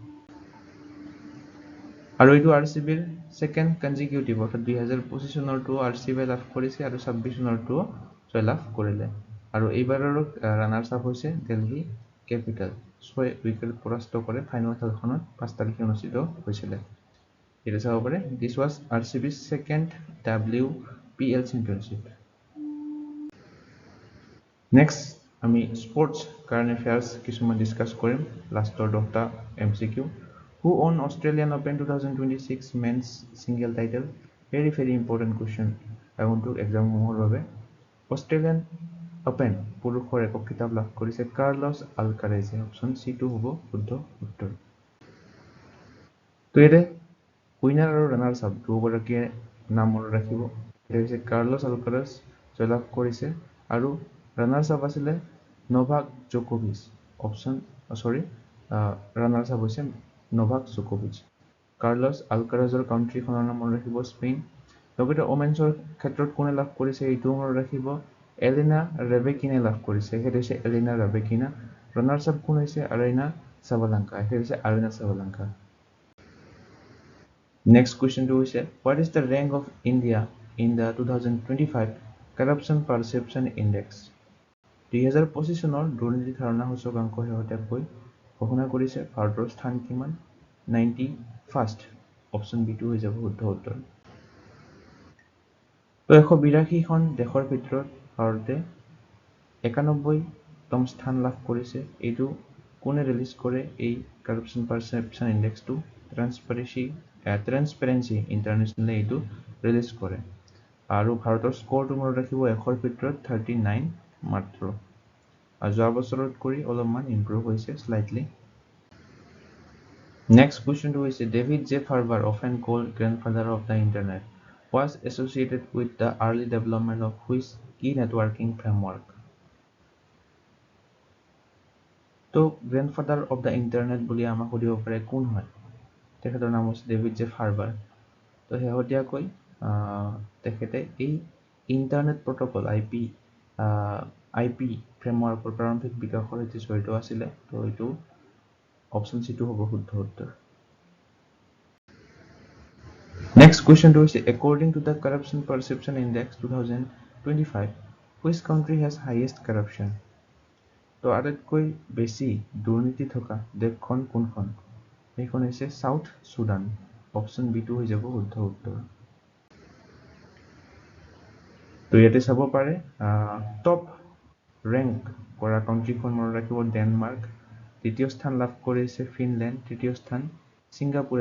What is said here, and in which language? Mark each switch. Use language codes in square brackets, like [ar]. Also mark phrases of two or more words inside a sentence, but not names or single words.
[as] আৰু এইটো RCBৰ [en] second consecutive [as] অৰ্থাৎ 2025 চনৰটো RCBয়ে লাভ কৰিছে আৰু 26 চনৰটো জয়লাভ কৰিলে আৰু এইবাৰৰ [en] runners up [as] হৈছে দিল্লী ক্যাপিটাল 6 উইকেট পৰাস্ত কৰে ফাইনেল খেলখনত 5 তাৰিখে অনুষ্ঠিত হৈছিল এটা চাব পাৰে [en] this was RCB's second WPL championship নেক্সট আমি sports current affairs কিছুমান ডিসকাস কৰিম লাষ্টৰ 10টা MCQ Who won Australian Open 2026 men's single title? Very important question. I want to exam more of it. [as] Australian Open পুৰুষৰ একক খিতাপ লাভ কৰিছে কাৰ্লছ আলকাৰেজে [en] option C2 [as] হ'ব শুদ্ধ উত্তৰ তো এতে উইনাৰ আৰু ৰানাৰ্ছ আপ দুগৰাকীয়ে নাম মনত ৰাখিব এটা হৈছে কাৰ্লছ আলকাৰেজ জয়লাভ কৰিছে আৰু [en] runners up [as] আছিলে নোভাক জোকোভিচ [en] option runners up [as] হৈছে নোভাক জোকোভিচ কাৰ্লছ আলকাৰেজৰ কাউন্ট্ৰিখনৰ নাম মনত ৰাখিব স্পেইন লগতে ওমেন্সৰ ক্ষেত্ৰত কোনে লাভ কৰিছে এইটো মনত ৰাখিব এলিনা ৰেবেকিনে লাভ কৰিছে সেইটো হৈছে এলিনা ৰেবেকিনা [en] runners up [as] কোন হৈছে আৰেনা সাবালেংকা সেইটো হৈছে আৰেনা সাবালেংকা [en] next question [as] হৈছে [en] what is the rank of India in the 2025 corruption perception index [as] 2025 চনৰ দুৰ্নীতি ধাৰণা সূচকাংক শেহতীয়াকৈ ঘোষণা কৰিছে ভাৰতৰ স্থান কিমান 91st [en] option B2 [as] হৈ যাব শুদ্ধ উত্তৰ তো 182 খন দেশৰ ভিতৰত ভাৰতে 91তম স্থান লাভ কৰিছে এইটো কোনে ৰিলিজ কৰে এই [en] corruption perception index [as] ট্ৰান্সপাৰেন্সি ইন্টাৰনেশ্যনেলে এইটো ৰিলিজ কৰে আৰু ভাৰতৰ স্কোৰটো মনত ৰাখিব 100ৰ ভিতৰত 39 মাত্ৰ আৰু যোৱা বছৰত কৰি অলপমান ইমপ্ৰুভ হৈছে স্লাইটলি [en] next question [as] হৈছে ডেভিড জে ফাৰ্বাৰ often called grandfather of the internet was associated with the early development of which key networking framework তো [en] grandfather of the internet [as] বুলি আমাক সুধিব পাৰে কোন হয় তেখেতৰ নাম হৈছে ডেভিড জে ফাৰ্বাৰ তো শেহতীয়াকৈ তেখেতে এই [en] internet protocol IP framework [as] প্ৰাৰম্ভিক বিকাশৰ সৈতে জড়িত আছিলে তো এইটো [en] option C2 [as] হ'ব শুদ্ধ উত্তৰ [en] next question [as] হৈছে [en] according to the corruption perception index 2025 which country has highest corruption [as] তো আটাইতকৈ বেছি দুৰ্নীতি থকা দেশখন কোনখন এইখন হৈছে সাউথ সুদান [en] option B2 [as] হৈ যাব শুদ্ধ উত্তৰ তো ইয়াতে চাব পাৰে [en] top rank [as] কৰা কাউন্ট্ৰিখন মনত ৰাখিব ডেনমাৰ্ক দ্বিতীয় স্থান লাভ কৰিছে ফিনল্যান্ড তৃতীয় স্থান সিঙ্গাপুৰে